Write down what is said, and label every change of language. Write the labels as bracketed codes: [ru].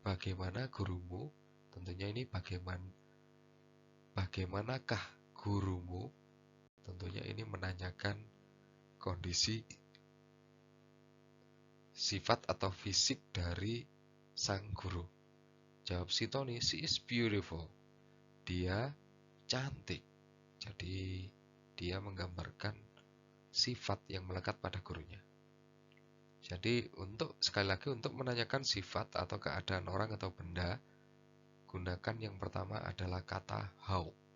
[id] Bagaimana gurumu? Tentunya ini bagaimanakah gurumu? Tentunya ini menanyakan kondisi sifat atau fisik dari sang guru. Jawab si Tony, [en] she is beautiful. [id] Dia cantik. Jadi dia menggambarkan sifat yang melekat pada gurunya. Jadi sekali lagi untuk menanyakan sifat atau keadaan orang atau benda, gunakan yang pertama adalah kata how.